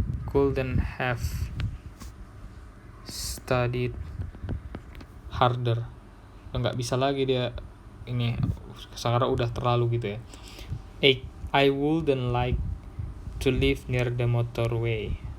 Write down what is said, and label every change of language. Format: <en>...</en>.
<en>Couldn't have studied harder.</en> <id>Nggak bisa lagi dia ini, sekarang udah terlalu gitu ya.</id> <en>8. I wouldn't like to live near the motorway.</en>